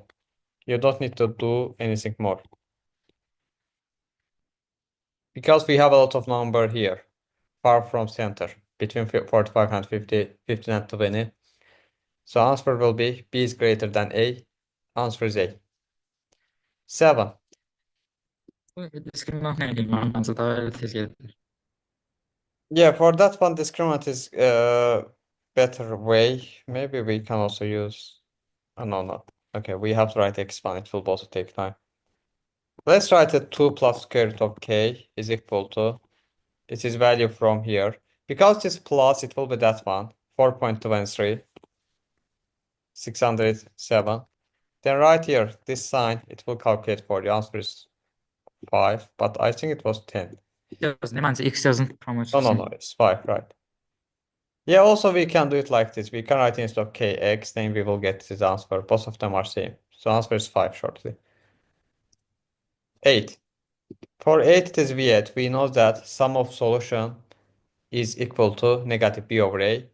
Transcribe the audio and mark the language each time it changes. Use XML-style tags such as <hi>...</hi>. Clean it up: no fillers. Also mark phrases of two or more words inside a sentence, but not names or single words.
<en>You don't need to do anything more. Because we have a lot of number here, far from center, between 45 and 50, 15 and 20. So answer will be B is greater than A. Answer is A. 7.</en> <az>Bu diskriminant nə edir? Məncə daha elə tez gedir.</az> <en>Yeah, for that one, discriminant is better way. Maybe we can also use. Oh, no. Okay, we have to write x1. It will also take time. Let's write it 2 plus square root of k is equal to. It is value from here. Because this plus, it will be that one. 4.23. 607. Then right here, this sign, it will calculate for you. Answer is 5, but I think it was 10.</en> <az>Məncə x yazın</az> <en>No, it's 5, right? Yeah, also we can do it like this. We can write instead of kx, then we will get this answer. Both of them are same. So answer is 5 shortly. 8. For 8, it is V8. We know that sum of solution is equal to negative b over a.</en>